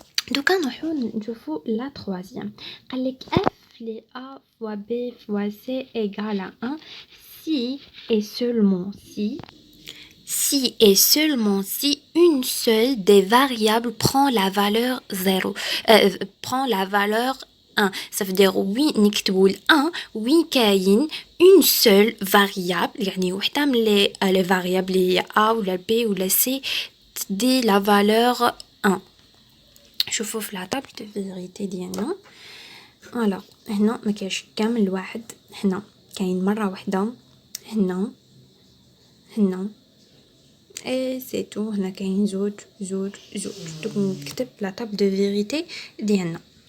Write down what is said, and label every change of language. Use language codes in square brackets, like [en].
[ar] دوكا نروحو نشوفو [fr] la troisième [ar] قالك [fr] f les a fois b fois c égale à 1 si et seulement si et seulement si une seule des variables prend la valeur 0, prend la valeur 1. Ça veut dire oui, [ar] نكتبوا [fr] 1, oui كاين une seule variable, [ar] يعني وحدة من [fr] les variables هي A ou la B ou la C [ar] تدي [fr] la valeur 1. [ar] شوفوا في la table de vérité ديالنا. alors هنا ما كاينش كامل واحد هنا كاين مرة واحدة هنا [fr] et c'est tout [ar] هنا كاين زوج دوك نكتب لا طابل دو فيريتي ديالنا